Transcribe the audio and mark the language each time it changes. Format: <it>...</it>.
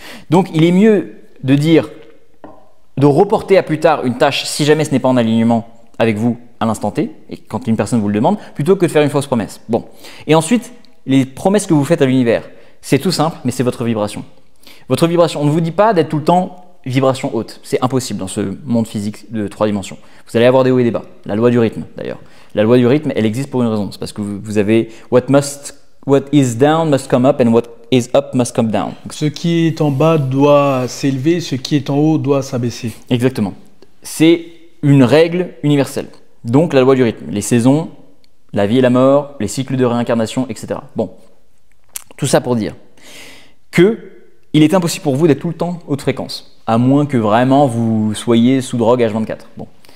<fr>Donc, il est mieux de dire, de reporter à plus tard une tâche si jamais ce n'est pas en alignement avec vous à l'instant T, et quand une personne vous le demande, plutôt que de faire une fausse promesse. Bon. Et ensuite, les promesses que vous faites à l'univers. C'est tout simple, mais c'est votre vibration. Votre vibration, on ne vous dit pas d'être tout le temps vibration haute. C'est impossible dans ce monde physique de 3 dimensions. Vous allez avoir des hauts et des bas. La loi du rythme, d'ailleurs. La loi du rythme, elle existe pour une raison. C'est parce que vous avez</fr> <en>what is down must come up and what is up must come down.</en> <fr>Ce qui est en bas doit s'élever, ce qui est en haut doit s'abaisser. Exactement. C'est une règle universelle. Donc la loi du rythme. Les saisons, la vie et la mort, les cycles de réincarnation, etc. Bon. Tout ça pour dire qu'il est impossible pour vous d'être tout le temps haute fréquence, à moins que vraiment vous soyez sous drogue H24. Bon.</fr>